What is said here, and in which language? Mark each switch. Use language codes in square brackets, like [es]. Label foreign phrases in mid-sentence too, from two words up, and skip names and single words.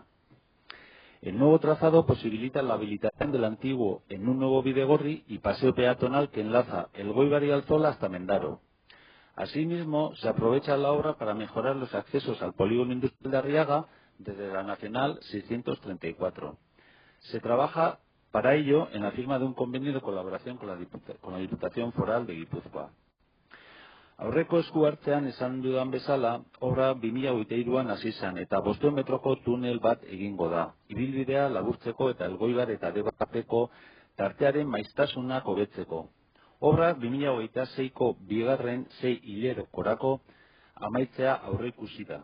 [es] El nuevo trazado posibilita la habilitación del antiguo en un nuevo Bidegorri y paseo peatonal que enlaza el Elgoibar y Alzola hasta Mendaro. Asimismo, se aprovecha la obra para mejorar los accesos al polígono industrial de Arriaga desde la Nacional 634. Se trabaja para ello en la firma de un convenio de colaboración con la Diputación Foral de Guipúzcoa. [eu] Aurreko esku hartzean esan dudan bezala, obra 2023an hasi zen eta 500 metroko tunel bat egingo da. Ibilbidea laburtzeko eta Elgoibar eta Deba arteko tartearen maiztasunak hobetzeko. Obra 2026ko bigarren 6 hilerokorako amaitzea aurreikusi da.